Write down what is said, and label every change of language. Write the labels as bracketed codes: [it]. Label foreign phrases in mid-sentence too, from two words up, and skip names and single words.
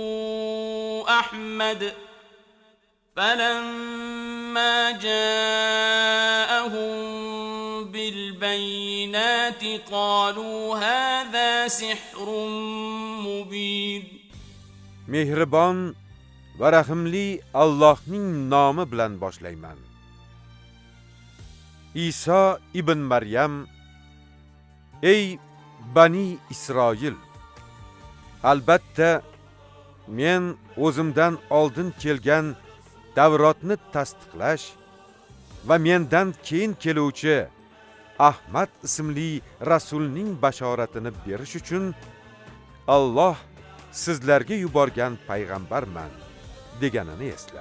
[ar] أحمد فلما جاءهم بالبينات قالوا هذا سحر مبين. [uz] Mehribon va rahimli Allohning nomi bilan boshlayman. Iso ibn Maryam: Ey Bani Isroil, albatta men o'zimdan oldin kelgan Tavrotni tasdiqlash va mendan keyin keluvchi Ahmad ismli rasulning bashoratini berish uchun Alloh sizlarga yuborgan payg'ambarman deganini esla.